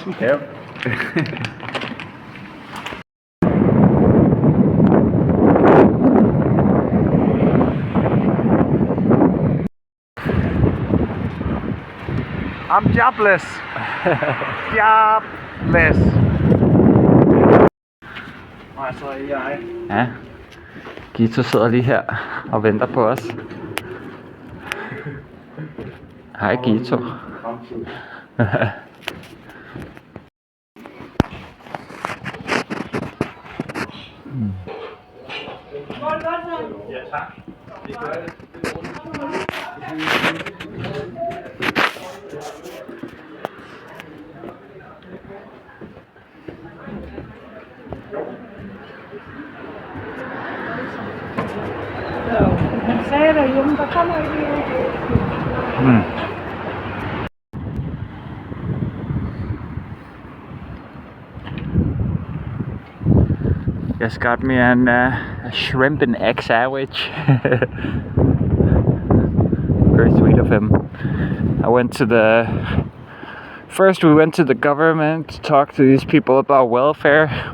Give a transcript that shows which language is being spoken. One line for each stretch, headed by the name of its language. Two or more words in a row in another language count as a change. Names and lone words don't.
English: Yep. I'm jobless. Jobless.
Danish: Og så er jeg. Ja. Gito sidder lige her og venter på os. Hej Gito. Ja, tak. Det gør det. Han sagde derhjemme, der kommer ikke noget.
English: Just got me a shrimp and egg sandwich. Very sweet of him. We went to the government to talk to these people about welfare.